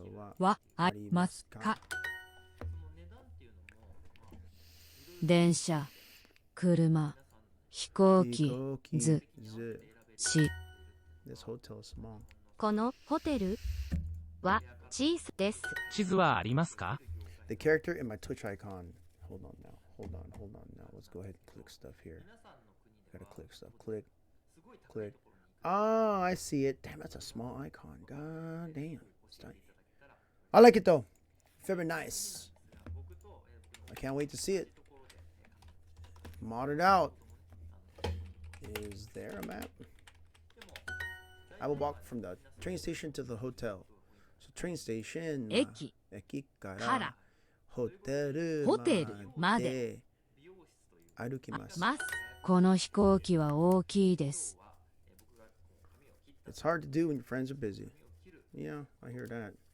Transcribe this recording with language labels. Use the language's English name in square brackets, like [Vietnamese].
[Japanese] はありますか？電車、車、飛行機、図、し。 [English] This hotel is small. [Japanese] このホテルは小さいです。地図はありますか？ [English] The character in my Twitch icon. Hold on now. Hold on now. Let's go ahead and click stuff here. Gotta click stuff. Click. Oh, I see it. Damn, that's a small icon. God damn. It's tiny. I like it though. Very nice. I can't wait to see it. Modded out. Is there a map? I will walk from the train station to the hotel. So train station. [Japanese] 駅からホテルまで歩きます。この飛行機は大きいです。 [English] It's hard to do when your friends are busy. Yeah, I hear that.